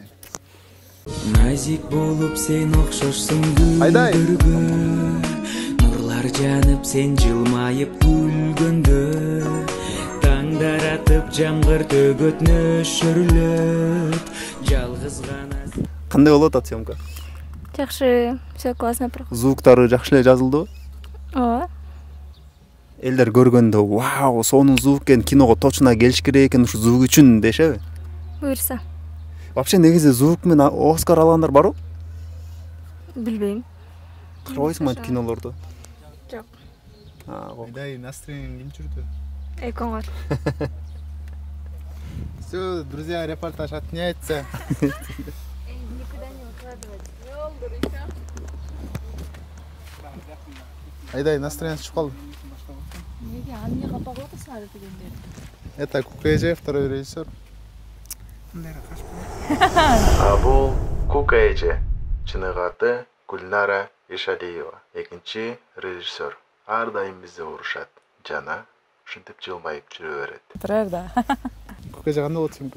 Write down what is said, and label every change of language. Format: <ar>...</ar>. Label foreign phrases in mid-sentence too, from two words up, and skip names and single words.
<ky>Назик болуп сен окшошсуң гүлдөргө. Нурлар жанып сен жылмайып күлгөндө. Таңдар атып жамгыр төгөт нөшөрлөт. Жалгыз кызганат. Кандай болуп атат съемка? Жакшы,</ky> <ru>все классно проходит.</ru> <ky>Звуктары жакшы эле жазылдыбы? Ооба. Элдер көргөндө, вау, сонун звук экен, киного точно келиш керек экен, ушу звук үчүн дешеби? Буюрса. Вообще негизи звук менен Оскар алгандар барбы? Билбейм. Карабайсыңбы кинолорду? Жок. Айдай, настроениең ким жүрдү? Экоңор.</ky> <ru>Все, друзья, репортаж отменяется. Никуда не укладывать.</ru> <ky>Айдай, настроение чыгып калды. Неге аны капап атасыңар дегендер.</ky> <ru>Это Кукэже, второй режиссер.</ru> <ky>Бул Кукэже. Чыныгы аты Гүлнара Ишалиева. Экинчи режиссер. Ар дайым бизди урушат. Жана ушинтип жылмайып жүрө берет. Турар да. Кукэже кандай болот съемка?</ky>